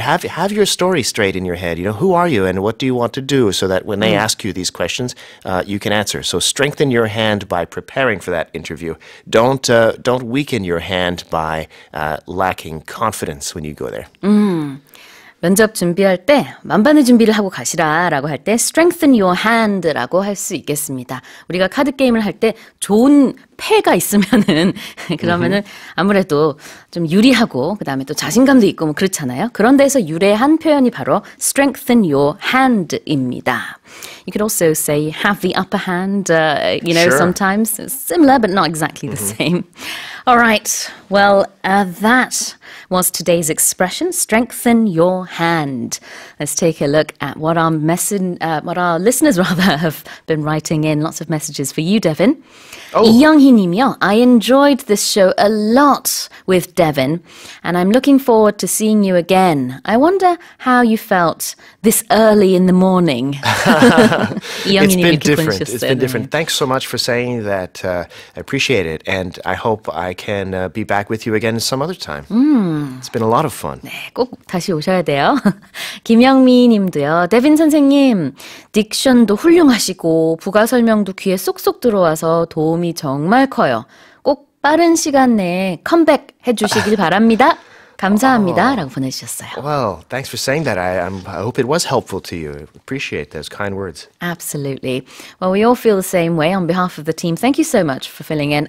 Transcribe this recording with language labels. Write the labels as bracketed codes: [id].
[en] Have your story straight in your head. Who are you and what do you want to do, so that when they ask you these questions, you can answer. So strengthen your hand by preparing for that interview. Don't weaken your hand by lacking confidence when you go there. [ko] 면접 준비할 때 만반의 준비를 하고 가시라라고 할 때 strengthen your hand라고 할 수 있겠습니다. 우리가 카드 게임을 할 때 좋은 패가 있으면은 그러면은 아무래도 좀 유리하고 그다음에 또 자신감도 있고 뭐 그렇잖아요. 그런 데서 유래한 표현이 바로 strengthen your hand입니다. [en] You could also say have the upper hand, Sure. sometimes similar but not exactly the same. All right, well, that was today's expression, strengthen your hand. Let's take a look at what our listeners have been writing in. Lots of messages for you, Devin. [ko] 이영희 님이요. [en] I enjoyed this show a lot with Devin, and I'm looking forward to seeing you again. I wonder how you felt this early in the morning. It's been different. It's been different. Thanks so much for saying that. I appreciate it, and I hope I can be back with you again some other time. It's been a lot of fun. [ko] 네, 꼭 다시 오셔야 돼요. 김영미 님도요. 데빈 선생님, 딕션도 훌륭하시고 부가 설명도 귀에 쏙쏙 들어와서 도움이 정말 커요. 꼭 빠른 시간 내에 컴백 해주시길 바랍니다. 감사합니다. 라고 보내주셨어요. [en] Well, thanks for saying that. I hope it was helpful to you. I appreciate those kind words. Absolutely. Well, we all feel the same way on behalf of the team. Thank you so much for filling in.